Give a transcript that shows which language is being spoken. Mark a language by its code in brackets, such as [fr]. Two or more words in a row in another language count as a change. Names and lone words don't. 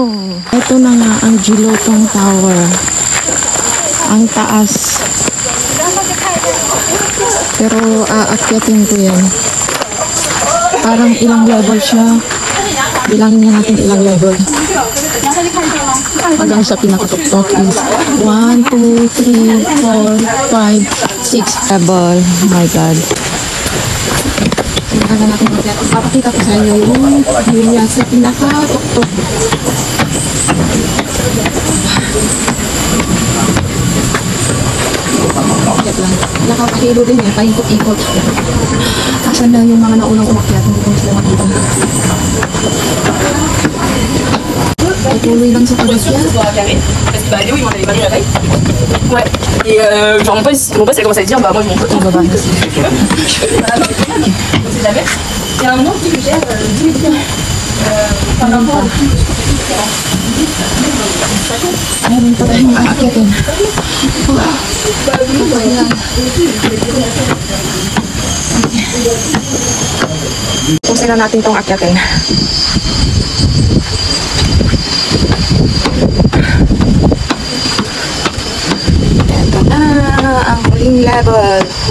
[tl] Ito na nga ang Gilotong Tower. Ang taas. Pero aakyatin ko yan. Parang ilang level siya. Bilangin niya natin ilang level. Hanggang sa pinakatuktok is 1, 2, 3, 4, 5, 6 level. [en] My God. [tl] Kailangan natin mag-akyat. Papakita ko sa inyo yung area sa pinakatuktok. Nakakahilo din eh, paikot-ikot. Asan lang yung mga naunang umakyat, hindi ko sila makita. Patuloy lang sa pag-akyat. [fr] Ouais. Et genre mon pote il a commencé à dire bah moi je m'en fous. On sait jamais. Il y a un moment qui me gère par rapport au [tl] Meron pa tayong aakyatin. Pusin na natin itong akyatin. Ito na ang huling level.